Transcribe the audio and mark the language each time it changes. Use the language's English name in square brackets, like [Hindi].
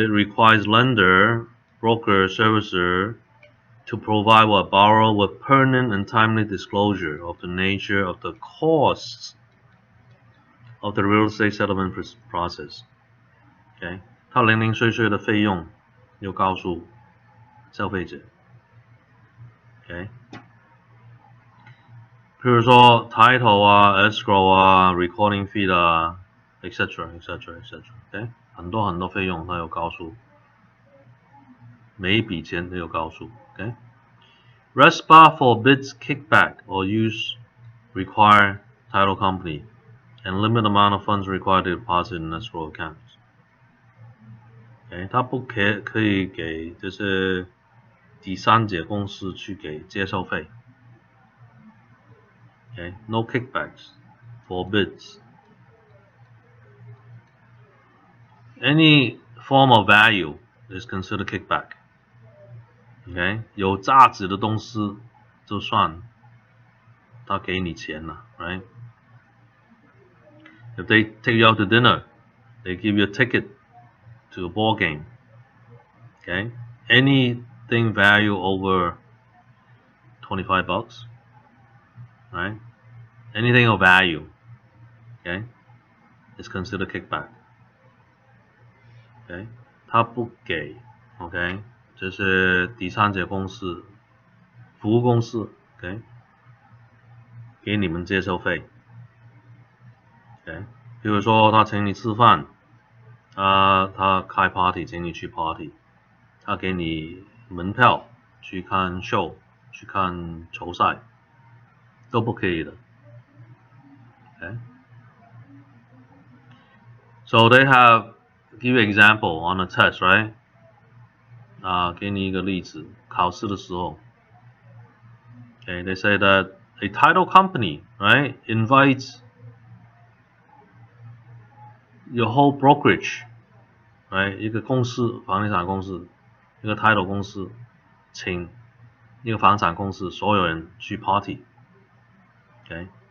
[English] It requires lender, broker, servicer to provide a borrower with pertinent and timely disclosure of the nature of the costs of the real estate settlement process. [Chinese] Okay, 它零零碎碎的费用要告诉消费者。 Okay， 譬如说 title 啊、escrow 啊、recording fee 啊 ，etc. Okay， 很多费用它有告诉，每一笔钱都有告诉。 [English] Okay， RESPA forbids kickback or use require title company and limit amount of funds required to deposit in escrow accounts. [Chinese] Okay， 它不可以给就是第三者公司去给接受费。 [English] Okay, no kickbacks, forbids. Any form of value is considered kickback. [Chinese] Okay, 有价值的东西就算他给你钱了 right? [English] If they take you out to dinner, they give you a ticket to a ball game. Okay, anything value over $25, right? Anything of value, okay, is considered kickback. [Chinese] Okay, 他不给 ，OK， 这是第三者公司、服务公司 ，OK， 给你们接受费 ，OK， 比如说他请你吃饭，他开 party 请你去 party， 他给你门票去看 show， 去看球赛，都不可以的 ，OK。 [English] So they have give you example on a test, right? [Chinese] 给你一个例子，考试的时候 ， [English] Okay, they say that a title company, right, invites your whole brokerage, right, [Chinese] 一个公司，房地产公司，一个 title 公司，请一个房产公司所有人去 party, okay.